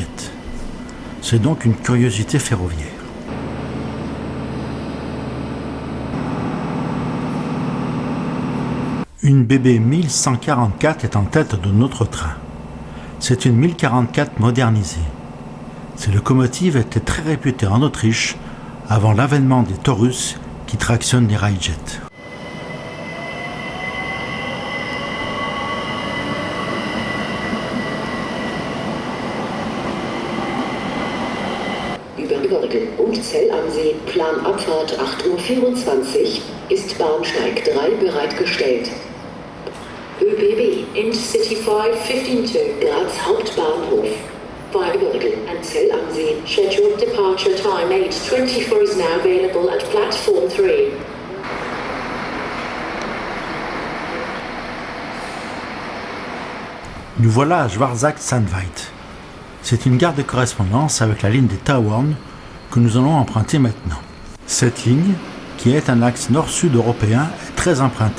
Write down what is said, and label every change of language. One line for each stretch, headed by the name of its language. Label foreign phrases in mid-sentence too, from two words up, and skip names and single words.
French: C'est donc une curiosité ferroviaire. Une BB 1144 est en tête de notre train. C'est une 1044 modernisée. Ces locomotives étaient très réputées en Autriche avant l'avènement des Taurus qui tractionnent les Railjet.
German: Über Görgen und Zell am See, Planabfahrt 8:24 Uhr, ist Bahnsteig 3 bereitgestellt. ÖBB Intercity 552 Graz Hauptbahnhof.
English: Via Görgen and Zell am See, scheduled departure time 8:24 is now available at platform 3.
French: Nous voilà à Schwarzach-Sandveit. C'est une gare de correspondance avec la ligne des Tauern que nous allons emprunter maintenant. Cette ligne, qui est un axe nord-sud européen, est très empruntée.